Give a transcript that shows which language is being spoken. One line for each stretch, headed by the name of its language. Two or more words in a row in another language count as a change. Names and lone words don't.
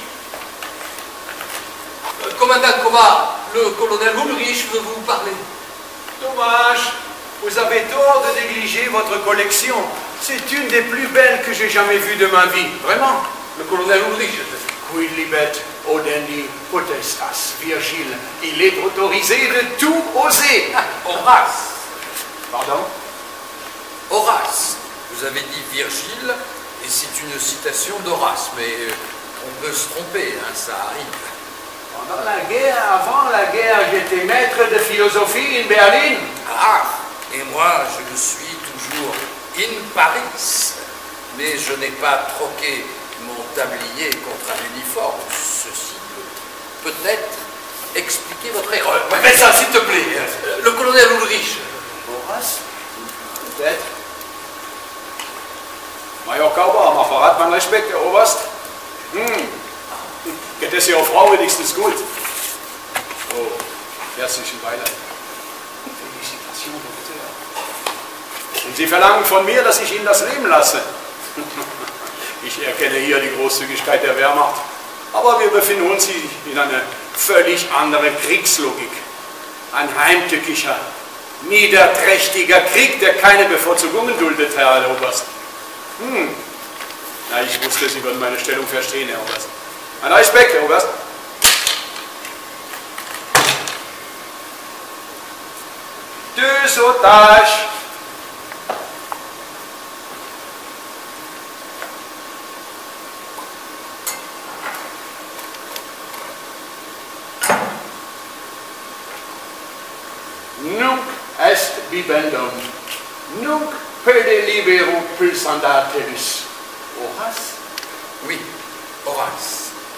French: Commandant Koba, le colonel Ulrich veut vous parler. Dommage. Vous avez tort de négliger votre collection. C'est une des plus belles que j'ai jamais vues de ma vie. Vraiment. Le colonel Ulrich.
Latin: Qui libet odendi potestas.
French: Virgile, il est autorisé de tout oser. Horace. Pardon? Horace. Vous avez dit Virgile, et c'est une citation d'Horace, mais on peut se tromper, hein, ça arrive. Pendant la guerre, avant la guerre, j'étais maître de philosophie in Berlin. Ah, et moi, je le suis toujours in Paris. Mais je n'ai pas troqué mon tablier contre un uniforme. Ceci peut peut-être expliquer votre erreur. Mais ça, s'il te plaît. Le colonel Ulrich. Horace? Peut-être.
German: Major Kauber, am Apparat, mein Respekt, Herr Oberst. Geht es Ihrer Frau wenigstens gut? Oh, herzlichen Beileid. Félicitations, Doktor. Und Sie verlangen von mir, dass ich Ihnen das Leben lasse. Ich erkenne hier die Großzügigkeit der Wehrmacht. Aber wir befinden uns in einer völlig anderen Kriegslogik. Ein heimtückischer, niederträchtiger Krieg, der keine Bevorzugungen duldet, Herr Oberst. Na, ich wusste, Sie würden meine Stellung verstehen, Herr Oberst. Ein Respekt, Herr Oberst.
French: Deux otages.
Latin: Nunc est bibendum. Nunc pede libero pulsandatis.
French: Horace? Oui, Horace.